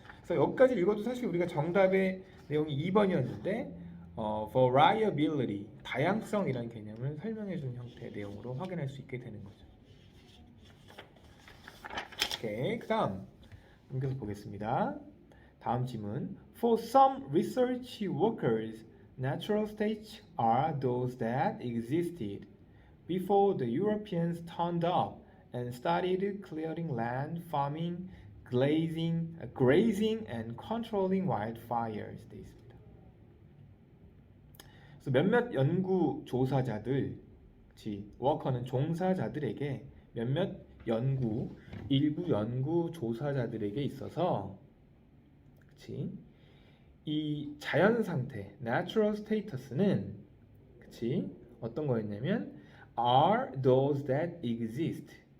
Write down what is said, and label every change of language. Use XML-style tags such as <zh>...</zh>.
<ko>그래서 여기까지 읽어도 사실 우리가 정답의 내용이 2번이었는데 variability, 다양성이라는 개념을 설명해 준 형태의 내용으로 확인할 수 있게 되는 거죠. 오케이, 그 다음 넘겨서 보겠습니다. 다음 질문.</ko> <en>For some research workers, natural states are those that existed before the Europeans turned up and started clearing land, farming, grazing, and controlling wildfires.</en> <ko>돼 있습니다. 그래서 몇몇 연구 조사자들, 워커는 종사자들에게 몇몇 일부 연구 조사자들에게 있어서, 이 자연 상태, natural status는, 어떤 거였냐면,</ko> <en>are those that exist.</en>